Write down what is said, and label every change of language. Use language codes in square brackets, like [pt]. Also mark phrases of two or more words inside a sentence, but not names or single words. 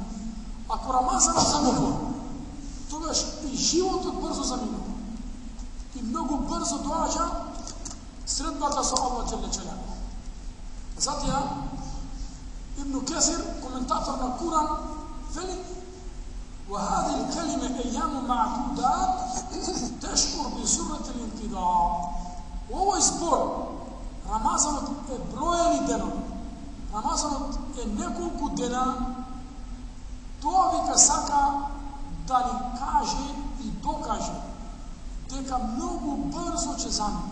[mk] Ако Рамазанот заминува, тогаш и животот брзо заминува. И многу брзо доаѓа средбата со Аллах [ar] جل جلاله. [mk] Затоа Ибн Кесир, коментатор на Куран, вели: [ar] وهذه الكلمة أيام معدودات تشعر بسرعة الانقضاء. [mk] Овој збор Рамазанот е броени денови. Рамазанот е неколку дена. Тоа вика сака да ни каже и докаже дека многу брзо ќе замине.